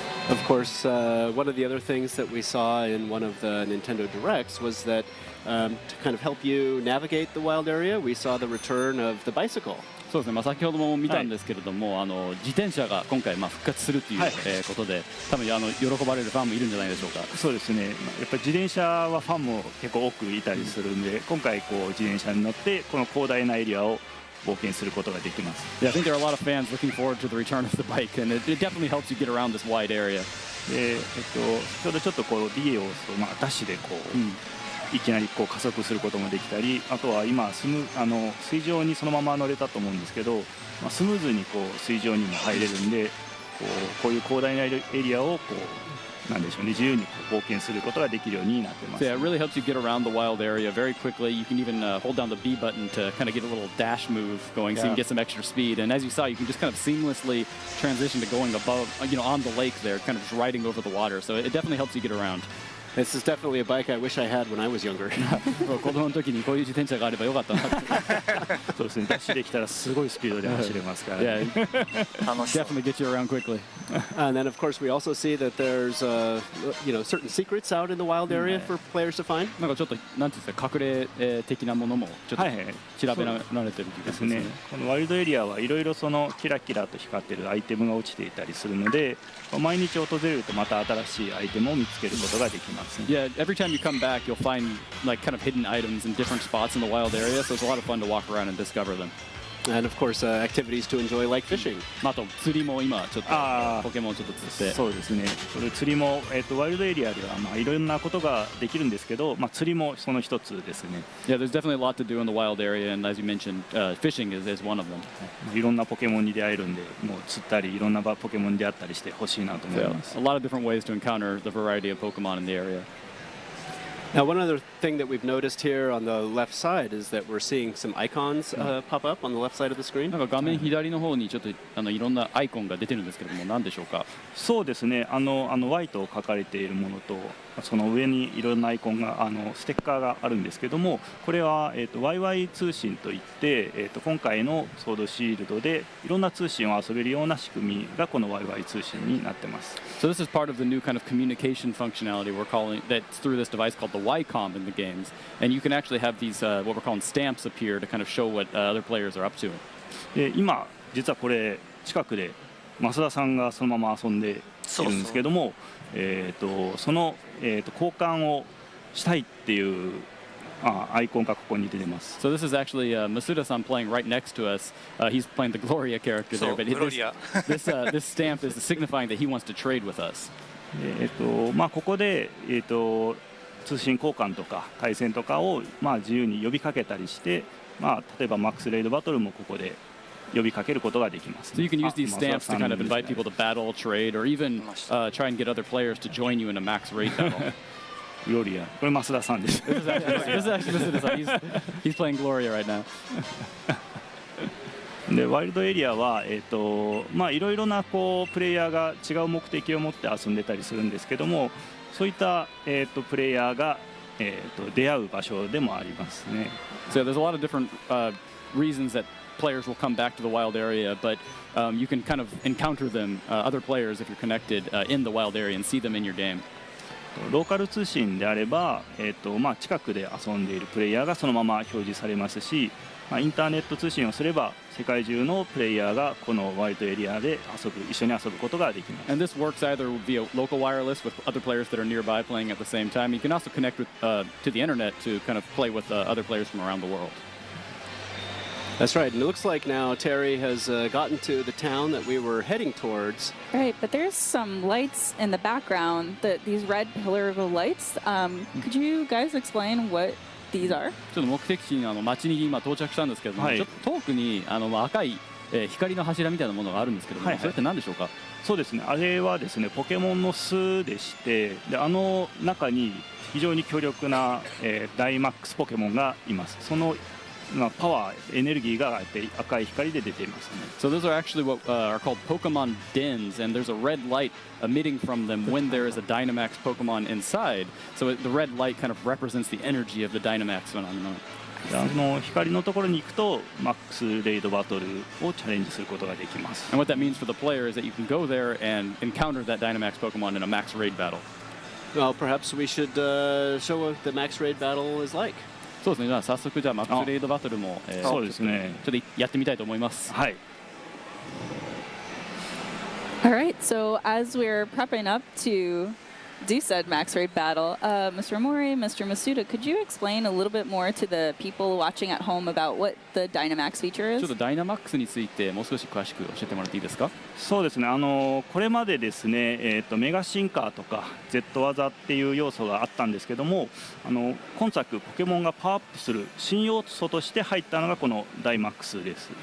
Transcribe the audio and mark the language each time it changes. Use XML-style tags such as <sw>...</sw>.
<en>Of course, one of the other things that we saw in one of the Nintendo Directs was that to kind of help you navigate the wild area, we saw the return of the bicycle.</en> <ja>そうですね、先ほども見たんですけれども、自転車が今回復活するということで、多分喜ばれるファンもいるんじゃないでしょうか。そうですね。やっぱり自転車はファンも結構多くいたりするんで、今回こう自転車に乗ってこの広大なエリアを冒険することができます。</ja> <en>Yeah, I think there are a lot of fans looking forward to the return of the bike, and it definitely helps you get around this wide area.</en> <ja>先ほどちょっとこうリエをダッシュでこう。いきなりこう加速することもできたり、あとは今水上にそのまま乗れたと思うんですけど、スムーズにこう水上にも入れるんで、こういう広大なエリアをこうなんでしょうね、自由にこう冒険することができるようになってます。</ja> <en>Yeah, it really helps you get around the wild area very quickly. You can even hold down the B button to kind of get a little dash move going, so you can get some extra speed. And as you saw, you can just kind of seamlessly transition to going above, on the lake there, kind of just riding over the water. So it definitely helps you get around. This is definitely a bike I wish I had when I was younger.</en> <ja>子供の時にこういう自転車があればよかったなって。そうですね、ダッシュできたらすごいスピードで走れますから、</ja> <en>Yeah,</en> <ja>楽しそう。</ja> <en>definitely get you around quickly. And then, of course, we also see that there's, certain secrets out in the wild area for players to find.</en> <ja>なんかちょっとなんていうんですか、隠れ的なものもちょっとはいはい調べられてる気がですねしますね。。このワイルドエリアはいろいろそのキラキラと光ってるアイテムが落ちていたりするので、毎日訪れるとまた新しいアイテムを見つけることができます。</ja> <en>Yeah, every time you come back, you'll find like kind of hidden items in different spots in the wild area, so it's a lot of fun to walk around and discover them. And, of course, activities to enjoy like fishing.</en> <ja>あと釣りも今ちょっとあーポケモンちょっと釣って。そうですね。これ釣りも、ワイルドエリアではまあいろんなことができるんですけど、まあ釣りもその一つですね。</ja> <en>Yeah, there's definitely a lot to do in the wild area, and as you mentioned, fishing is one of them.</en> <ja>いろんなポケモンに出会えるんで、もう釣ったりいろんなポケモンに出会ったりしてほしいなと思い</ja> <en>So</en> <ja>ます。</ja> <en>a lot of different ways to encounter the variety of Pokemon in the area. Now, one other thing that we've noticed here on the left side is that we're seeing some icons pop up on the left side of the screen.</en> <ja>なんか画面左の方にちょっといろんなアイコンが出てるんですけども、何でしょうか。そうですね。 Y と書かれているものと、その上にいろんなアイコンがステッカーがあるんですけども、これはYY 通信といって、今回のソードシールドでいろんな通信を遊べるような仕組みがこの YY 通信になってます。</ja> <en>So this is part of the new kind of communication functionality we're calling that's through this device called the Y-Com in the games, and you can actually have these what we're calling stamps appear to kind of show what other players are up to.</en> <ja>で今実はこれ近くで増田さんがそのまま遊んでいるんですけども、その交換をしたいっていうアイコンがここに出てます。</ja> <en>So this is actually Masuda-san playing right next to us. He's playing the Gloria character there, but this stamp is signifying that he wants to trade with us.</en> <ja>まあここで通信交換とか対戦とかをまあ自由に呼びかけたりして、まあ例えばマックスレイドバトルもここで呼びかけることができます。</ja> <en>So you can use these</en> <ja>あ、増田</ja> <en>stamps</en> <ja>さ</ja> <en>to</en> <ja>ん</ja> <en>kind of</en> <ja>ですね</ja> <en>invite people to battle, trade, or even try and get other players to join you in a max raid battle.</en> <ja>グロリア、これ増田さんです。</ja> <en>This is actually Masuda-san. He's playing Gloria right now.</en> <ja>でワイルドエリアは、まあいろいろなこうプレイヤーが違う目的を持って遊んでたりするんですけども、そういった、プレイヤーが、出会う場所でもありますね。</ja> <en>So there's a lot of different reasons that players will come back to the wild area, but you can kind of encounter them, other players, if you're connected in the wild area and see them in your game.</en> <ja>ローカル通信であれば、まあ近くで遊んでいるプレイヤーがそのまま表示されますし、まあインターネット通信をすれば世界中のプレイヤーがこのワイルドエリアで一緒に遊ぶことができます。</ja> <en>And this works either via local wireless with other players that are nearby playing at the same time. You can also connect with, to the internet to kind of play with other players from around the world. That's right. And it looks like now Terry has gotten to the town that we were heading towards. Right, but there's some lights in the background, these red pillar lights. Could you guys explain what these are?</en> <ja>ちょっと目的地に町に今到着したんですけども、はいちょっと遠くに赤い、光の柱みたいなものがあるんですけども、はいはいそれって何でしょうか。そうですね、あれはですねポケモンの巣でして、で中に非常に強力な、ダイマックスポケモンがいます。そのパワーエネルギーが赤い光で出ていますね。</ja> <en>So those are actually what are called Pokemon dens, and there's a red light emitting from them when there is a Dynomax Pokemon inside. So the red light kind of represents the energy of the Dynomax phenomenon.</en> <ja>で光のところに行くとマックスレイドバトルをチャレンジすることができます。</ja> <en>And what that means for the player is that you can go there and encounter that Dynomax Pokemon in a max raid battle. Well, perhaps we should show what the max raid battle is like.</en> <ja>そうですね。じゃあ早速じゃあマックスレイドバトルも、そうですね。ちょっとやってみたいと思います。はい。</ja> <en>All right, so as we're prepping up to do said max raid battle, Mr. Amori, Mr. Masuda, could you explain a little bit more to the people watching at home about what the Dynomax feature</en> <ja>ちょっとダイナマックスについてもう少し詳しく教えてもらっていいですか。そうですね、これまでですね、メガシンカーとか Z 技っていう要素があったんですけども、今作ポケモンがパワーアップする新要素として入ったのがこのダイマックスです。</ja>